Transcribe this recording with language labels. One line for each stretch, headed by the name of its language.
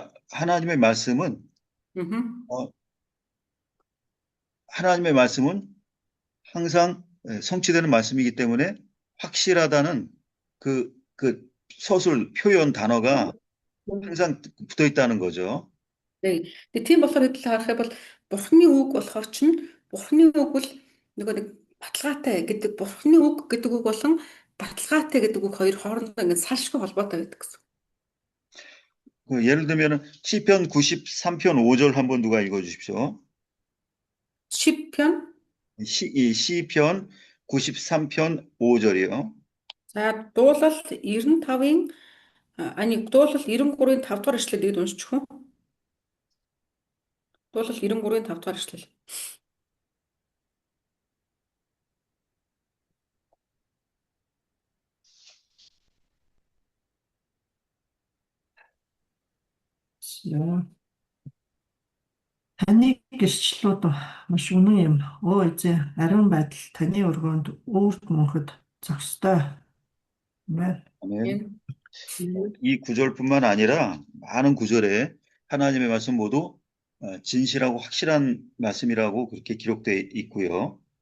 Korean: 하나님의 말씀은 하나님의 말씀은 항상 성취되는 말씀이기 때문에 확실하다는 그 서술 표현 단어가 항상 붙어 있다는 거죠. 네.
Mongolian: тийм болохоор хэд харахад бол Бурхны үг болохоор чинь Бурхны үг бол нөгөө нэг баталгаатай гэдэг Бурхны үг гэдэг үг болон баталгаатай гэдэг үг хоёр хоорондоо ингээд салшгүй холбоотой байдаг гэсэн.
Korean: 예를 들면 시편 93편 5절 한번 누가 읽어 주십시오. 시편? 시편 93편 5절이요.
Mongolian: За, дуулал 95-ын дуулал 93-ын 5 дугаар эшлэлийг уншчих уу? Дуулал 93-ын 5 дугаар эшлэл. Таны гэрчлэлүүд маш үнэн юм. Өө эзэн, ариун байдал таны өргөөнд өөрт мөнхөд зохистой.
Korean: 아멘. 이 구절뿐만 아니라 많은 구절에 하나님의 말씀 모두 진실하고 확실한 말씀이라고 그렇게 기록되어 있고요.